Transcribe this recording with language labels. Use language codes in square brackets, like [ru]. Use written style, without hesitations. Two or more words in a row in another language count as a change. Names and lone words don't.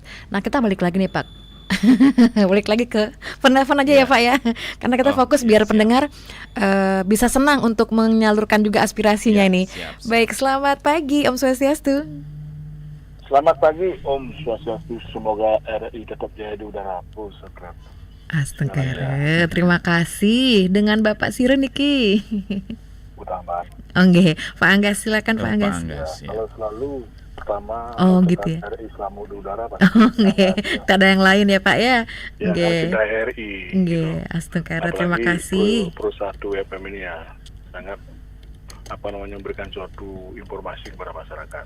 [id] Nah, kita balik lagi nih Pak. Balik lagi ke penelpon aja ya Pak ya, karena kita fokus biar pendengar bisa senang untuk menyalurkan juga aspirasinya ini. Siap. Baik, selamat pagi Om Swastiastu. Selamat pagi Om Swastiastu, semoga RI tetap jaya di udara. Astaga, terima kasih. Dengan Bapak Siren niki. Utama. Pak Anggas, silakan Pak Anggas. Kalau selalu pertama gitu ya. RI selamu di udara Pak. Tak ada yang lain ya Pak ya. Kita RI. Astaga, terima kasih. Pro 1 FM ini ya sangat memberikan suatu informasi kepada masyarakat.